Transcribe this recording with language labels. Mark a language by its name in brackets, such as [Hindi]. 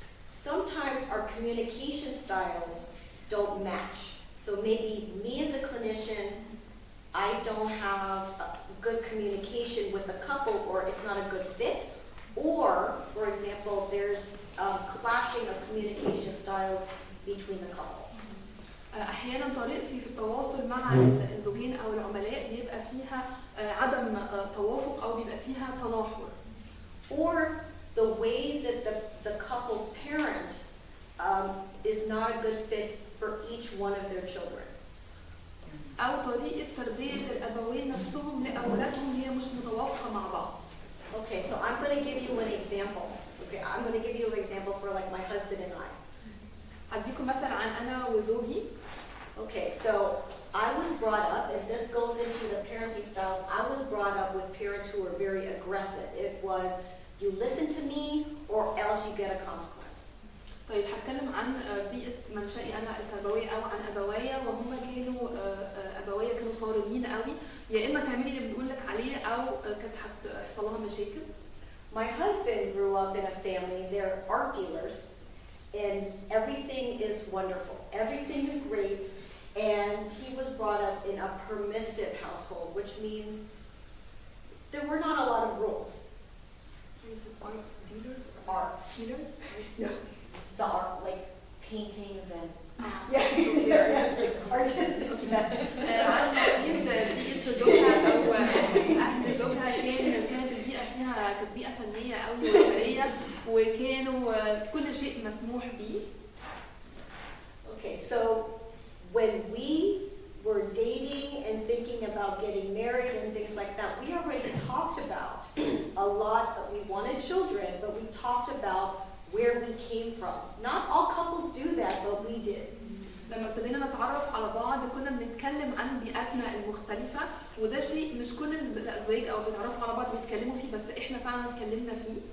[English] Sometimes our communication styles don't match. So maybe me as a clinician, I don't have good communication with the couple, or it's not a good fit. Or, for example, there's clashing of communication styles between the couple. [Arabic] أحيانا طريقتي في التواصل مع الزوجين أو العملاء بيبقى فيها عدم توافق أو بيبقى فيها تناحر. [English] Or the way that the couple's parent is not a good fit for each one of their children. [Arabic] أو طريقة تربية الأبوين نفسهم لأولادهم هي مش متوافقة مع بعض. [English] Okay, so I'm going to give you an example. Okay, I'm going to give you an example for like my husband and I. [Arabic] هديكم مثل عن أنا وزوجي. [English] Okay, so I was brought up, and this goes into the parenting styles, I was brought up with parents who were very aggressive. It was, you listen to me or else you get a consequence. [Arabic] طيب هتكلم عن بيئة منشأي أنا التربوية أو عن أبوية، وهم كانوا أبوية كانوا صارمين قوي، يا اما تعملي اللي بنقول لك عليه او كانت هتحصل لها مشاكل. [English] My husband grew up in a family, they're art dealers, and everything is wonderful. Everything is great, and he was brought up in a permissive household, which means there were not a lot of rules. Art dealers? Art. Dealers? The art, like paintings and Yeah. yes, like artistic. Yes. [Arabic] على ما أكيد بيئة زوجها أو أهل زوجها كانت البيئة فيها كانت بيئة فنية أو وثرية وكانوا كل شيء مسموح به. [English] Okay, so when we were dating and thinking about getting married and things like that, we already talked about a lot that we wanted children, but we talked about where we came from. Not all couples do that, but we did. [Arabic] لما ابتدينا نتعرف على بعض كنا بنتكلم عن بيئاتنا المختلفة وده شيء مش كل الأزواج أو بيتعرفوا على بعض بيتكلموا فيه بس إحنا فعلا اتكلمنا فيه.